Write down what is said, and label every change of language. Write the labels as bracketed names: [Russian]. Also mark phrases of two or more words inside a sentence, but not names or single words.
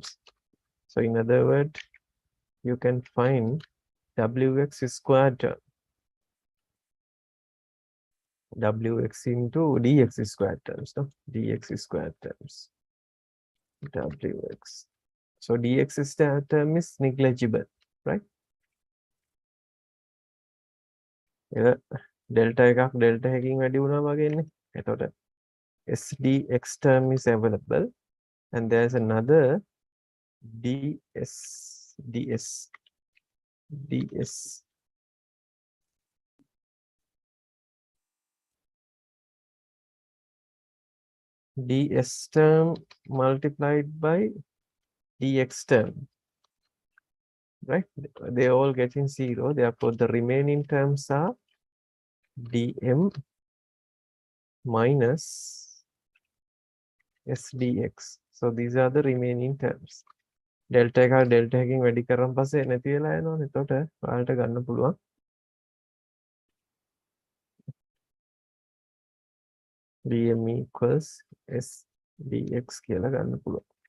[English] So in other words, you can find wx squared term, wx into dx squared terms, no? Dx squared terms, wx. So dx term is negligible, right? [Sinhala] Delta එකක් delta එකකින් වැඩි වුණා වගේනේ. [English] එතකොට sdx term is available, and there's another ds term multiplied by dx term, right? They all getting 0, therefore the remaining terms are dm minus sdx. So these are the remaining terms. [Sinhala] Delta එක delta එකකින් වැඩි කරන් පස්සේ නැති වෙලා යනවනේ. එතකොට ඔයාලට ගන්න පුළුවන් [English] dm equals s dx [Sinhala] කියලා ගන්න පුළුවන්.